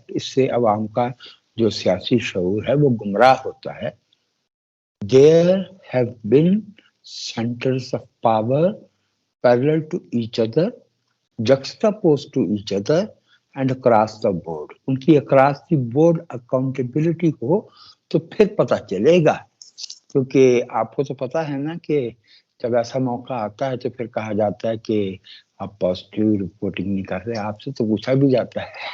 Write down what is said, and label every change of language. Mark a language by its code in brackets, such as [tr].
[ur] اس سے عوام کا جو سیاسی شعور ہے وہ گمراہ ہوتا ہے. [en] There have been centers of power parallel to each other, juxtaposed to each other and across the board. [ur] ان کی across the board accountability ہو تو پھر پتہ چلے گا. کیونکہ آپ کو تو پتہ ہے نا کہ جب ایسا موقع آتا ہے تو پھر کہا جاتا ہے کہ آپ پازیٹیو رپورٹنگ نہیں کر رہے. آپ سے تو پوچھا بھی جاتا ہے.